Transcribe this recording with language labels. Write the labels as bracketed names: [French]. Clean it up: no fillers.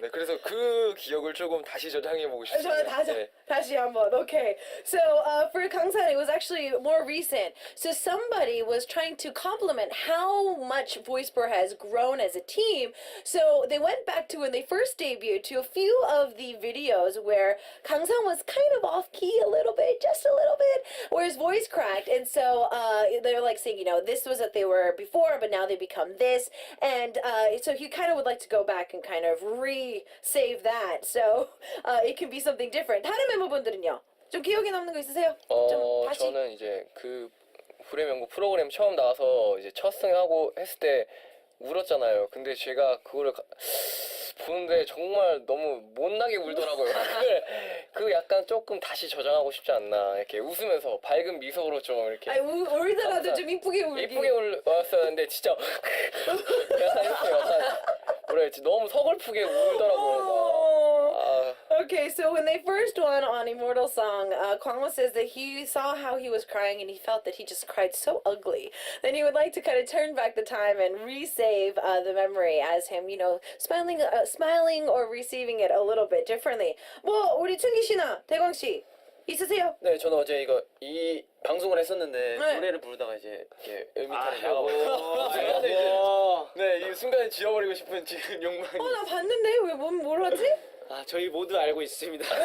[Korean] 네, 그래서 그 기억을 조금 다시 저장해 보고 싶습니다. 저는 다시 한번. Okay. [English] So for Kangsan, it was actually more recent. So somebody was trying to compliment how much Voisper has grown as a team. So they went back to when they first debuted to a few of the videos where Kangsan was kind of off key a little bit, just a little bit, where his voice cracked. And so they were like saying, you know, this was what they were before, but now they become this. And so he kind of would like to go back and kind of re-save that. So it can be something different. [Korean] 다른 멤버분들은요? 좀 기억에 남는 거 있으세요? 좀 다시. 저는 이제 그 불의 명곡 프로그램 처음 나와서 이제 첫 승하고 했을 때 울었잖아요. 근데 제가 그거를 보는데 정말 너무 못나게 울더라고요. 그 약간 조금 다시 저장하고 싶지 않나. 이렇게 웃으면서 밝은 미소로 좀 이렇게. 아니, 울더라도 좀 이쁘게 울기. 이쁘게 울었었는데 진짜 약간 이렇게 뭐라 해야지 너무 서글프게 울더라고요. [English] Okay, so when they first won on Immortal Song, Kwangmo says that he saw how he was crying and he felt that he just cried so ugly. Then he would like to kind of turn back the time and resave the memory as him, you know, smiling or receiving it a little bit differently. [Korean] 뭐 우리 춘기 씨나 대광 씨 있으세요? 네, 저는 어제 이 방송을 했었는데 네. 노래를 부르다가 이제 이렇게 음이탈이 아이고. 나가고 네, 이 순간에 지워버리고 싶은 지금 욕망이. 나 봤는데 왜 뭘 하지? 저희 모두 알고 있습니다.